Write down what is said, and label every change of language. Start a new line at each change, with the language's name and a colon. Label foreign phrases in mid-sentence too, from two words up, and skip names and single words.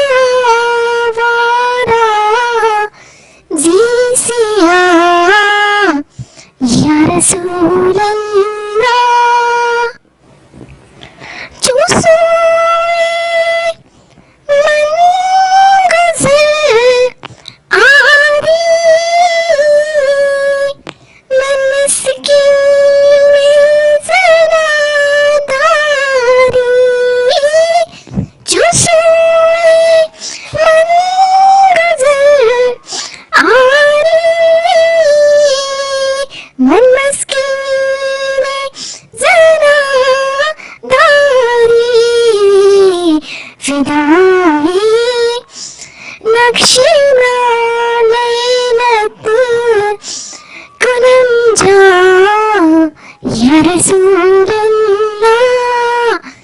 Persian: عصیاں
Arabic: یا رسول اللہ
Persian: جو سوئے من گزر آری من مسکیں ذرا داری جو سوئے من گزر آری من مسکیں ذرا داری فدا-ئی-نقش-ے-نالینت کنم جان
Arabic: یا رسول اللہ